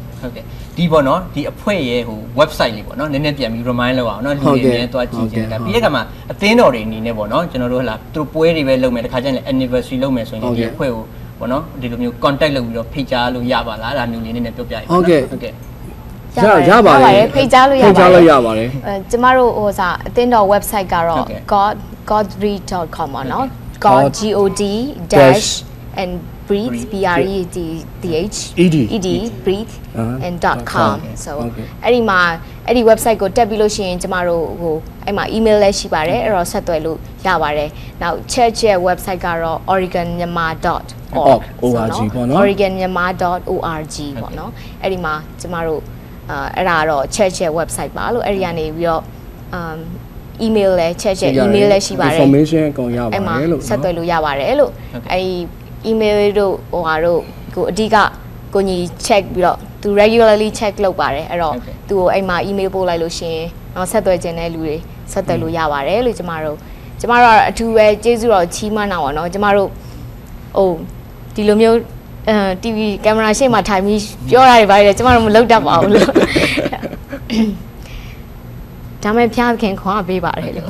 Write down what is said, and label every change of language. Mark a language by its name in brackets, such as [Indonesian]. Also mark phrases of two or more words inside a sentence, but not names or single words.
[Burmese] ဟုတ်ကဲ့ဒီပေါ့နော်ဒီအဖွဲ့ရဲ့ဟို website လေးပေါ့နော်နည်းနည်းပြန်ပြီး remind လုပ်အောင်နော်လူတွေနဲ့တွားကြည့်ကြတယ်ပြီးတဲ့အခါမှာအသင်းတော်တွေအနေနဲ့ပေါ့နော်ကျွန်တော်တို့ဟလာသူတို့ပွဲတွေပဲလုပ်မယ်တခါကျရင်လည်း anniversary လုပ်မယ်ဆိုရင်ဒီအဖွဲ့ကိုပေါ့နော်ဒီလိုမျိုး contact လုပ်ပြီးတော့ဖိတ်ကြားလို့ရပါလားအဲ့ဒါမျိုးလေးနည်းနည်းပြောပြရအောင် ဟုတ်ကဲ့ရပါတယ် ဖိတ်ကြားလို့ရ ပါတယ် ကျမတို့ဟိုစာအသင်းတော် website ကတော့ godread.com ပါနော် [English] god god dash and breathe breathe breathe and .com [Burmese] so အဲ့ဒီမှာအဲ့ဒီ website ကိုတက်ပြီးလို့ရှိရင်ကျမတို့ဟိုအဲ့မှာ email လည်းရှိပါတယ်အဲ့တော့ဆက်သွယ်လို့ရပါတယ်နောက် church ရဲ့ website ကတော့ oregonmyanmar.org ပေါ့နော် oregonmyanmar.org ပေါ့နော်အဲ့ဒီမှာကျမတို့အဲ့ဒါတော့ church ရဲ့ website ပါလို့အဲ့ဒီကနေပြီးတော့email လဲ [English] chat email [Burmese] လဲရှိပါတယ် information အကုန်ရပါတယ်လို့ ဆက်သွယ်လို့ရပါတယ်လို့အဲဒီ email တို့ဟိုဟာတို့ကိုအဓိကကိုညီ check ပြီးတော့သူ [English] regularly check [Burmese] လုပ်ပါတယ်အဲ့တော့သူကိုအဲ့မှာ email ပို့လိုက်လို့ရှင်နောက်ဆက်သွယ်ခြင်းတဲ့လူတွေဆက်သွယ်လို့ရပါတယ်လို့ကျမတို့အထူးပဲကျေးဇူးတော်ချီးမွမ်းတာပါเนาะကျမတို့ဟိုဒီလိုမျိုးTV ကင်မရာရှေ့မှာထိုင်ပြီးပြောတာတွေပါတယ်ကျမတို့မလုပ်တတ်ပါဘူးလို့ဒါမဲ့ဖျားခင်ခွာပေးပါတယ်လို့